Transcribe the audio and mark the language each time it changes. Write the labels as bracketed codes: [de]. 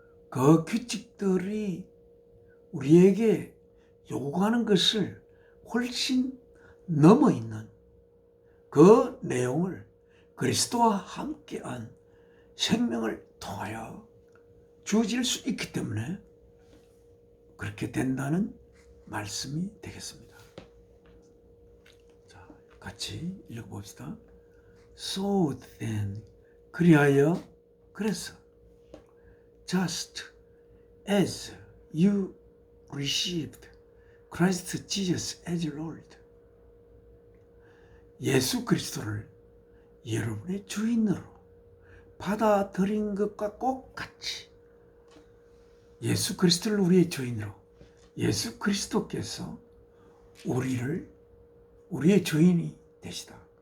[ko] 그 규칙들이 우리에게 요구하는 것을 훨씬 넘어 있는 그 내용을 그리스도와 함께한 생명을 통하여 주어질 수 있기 때문에 그렇게 된다는 말씀이 되겠습니다. 자, 같이 읽어봅시다. [en] So then, [ko] 그리하여, 그래서, [en] just as you received Christ Jesus as Lord. [ko] 예수 그리스도를 여러분의 주인으로 받아들인 것과 똑같이 예수 그리스도를 우리의 주인으로, 예수 그리스도께서 우리의 주인이 되시다.